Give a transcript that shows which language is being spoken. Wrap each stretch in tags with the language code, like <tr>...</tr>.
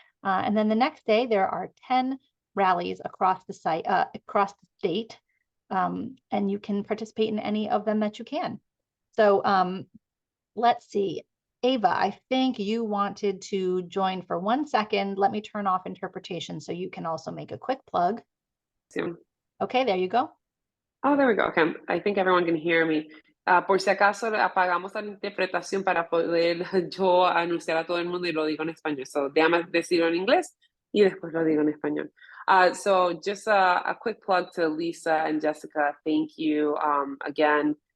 <en>And then the next day, there are 10 rallies across the site, across the state, and you can participate in any of them that you can. So let's see. Ava, I think you wanted to join for 1 second. Let me turn off interpretation so you can also make a quick plug. Okay, there you go. Oh, there we go. Okay, I think everyone can hear me.</en> <es>Por si acaso apagamos la interpretación para poder yo anunciar a todo el mundo y lo digo en español. So déjame decirlo en inglés y después lo digo en español.</es> <en>So just a quick plug to Lisa and Jessica. Thank you again</en>